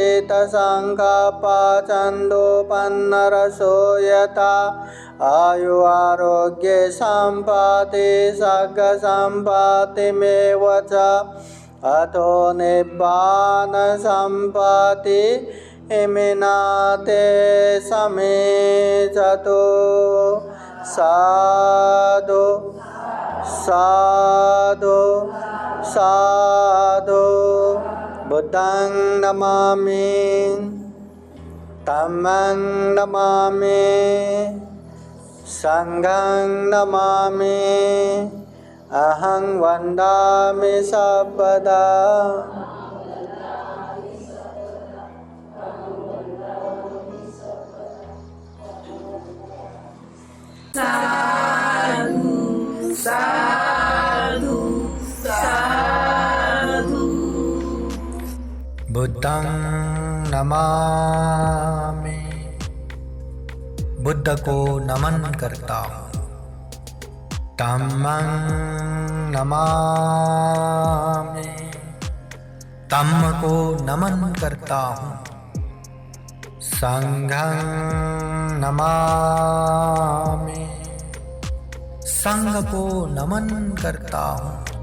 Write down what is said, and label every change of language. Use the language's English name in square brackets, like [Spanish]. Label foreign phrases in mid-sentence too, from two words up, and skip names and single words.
[Pali] चित्तसङ्कल्पचन्दोपन्नरसो यथा आयु आरोग्ये सम्पत्ति सर्गसम्पत्तिमेव च अतो निब्बान सम्पत्ति इमिनाते समेजतु साधु साधु साधु बुद्धं नमामि धम्मं नमामि संघं नमामि अहं वन्दामि सर्वदा साधु साधु साधु। बुद्धं नमामि, [Hindi] बुद्ध को नमन करता हूँ। [Pali] धम्मं नमामि, [Hindi] धम्म को नमन करता हूँ। [Pali] संघं नमामि, [Hindi] संघ को नमन करता हूँ।